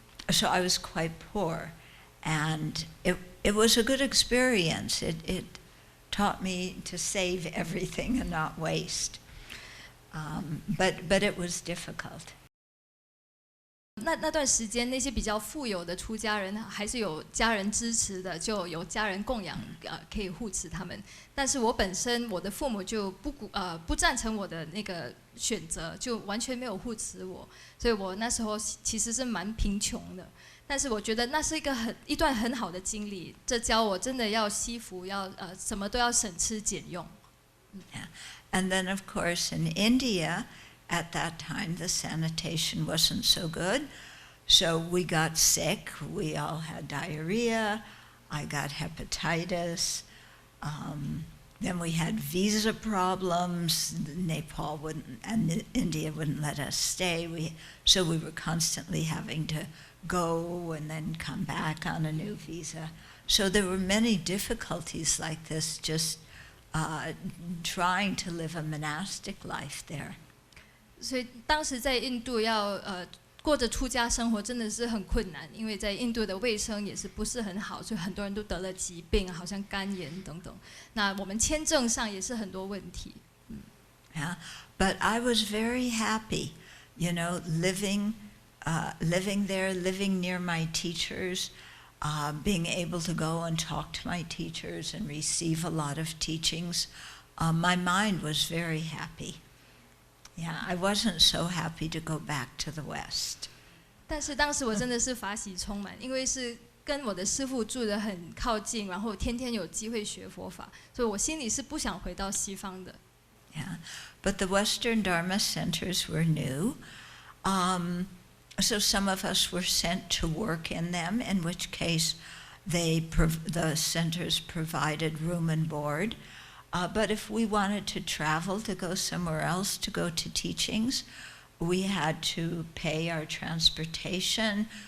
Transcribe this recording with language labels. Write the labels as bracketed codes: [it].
[en] So I was quite poor, and it was a good experience. It taught me to save everything and not waste. But it was difficult. [zh] 那段时间，那些比较富有的出家人还是有家人支持的，就有家人供养，可以护持他们。但是我本身，我的父母就不赞成我的那个选择，就完全没有护持我，所以我那时候其实是蛮贫穷的。但是我觉得那是一段很好的经历，这教我真的要惜福，要什么都要省吃俭用。 [en] Yeah. And then, of course, in India, at that time, the sanitation wasn't so good. So we got sick. We all had diarrhea. I got hepatitis. Then we had visa problems. Nepal and India wouldn't let us stay. So we were constantly having to go and then come back on a new visa. So there were many difficulties like this, just trying to live a monastic life there. [zh] 所以当时在印度要过着出家生活真的是很困难，因为在印度的卫生也是不是很好，所以很多人都得了疾病，好像肝炎等等。那我们签证上也是很多问题。 [en] Yeah, but I was very happy, living there, living near my teachers, being able to go and talk to my teachers and receive a lot of teachings. My mind was very happy. Yeah, I wasn't so happy to go back to the West. [zh] 但是当时我真的是法喜充满，因为是跟我的师父住得很靠近，然后天天有机会学佛法，所以我心里是不想回到西方的。 [en] Yeah, but the Western Dharma centers were new. So some of us were sent to work in them, in which case the centers provided room and board. But if we wanted to travel to go somewhere else to go to teachings, we had to pay our transportation.